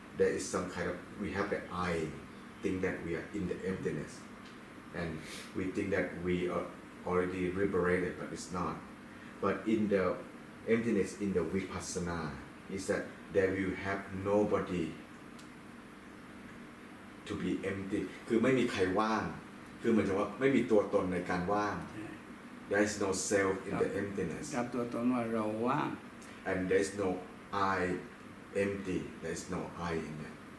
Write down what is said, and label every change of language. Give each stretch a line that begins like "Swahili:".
English: There is some kind of we have the I think that we are in the emptiness, and we think that we are already liberated, but it's not. But in the emptiness in the vipassana is that there will have nobody to be empty
Thai: คือไม่มีใครว่างคือเหมือนกับว่าไม่มีตัวตนในการว่าง
English: there is no self in the emptiness
Thai: จับตัวตนว่าเราว่าง
English: and there is no I empty there is no I in that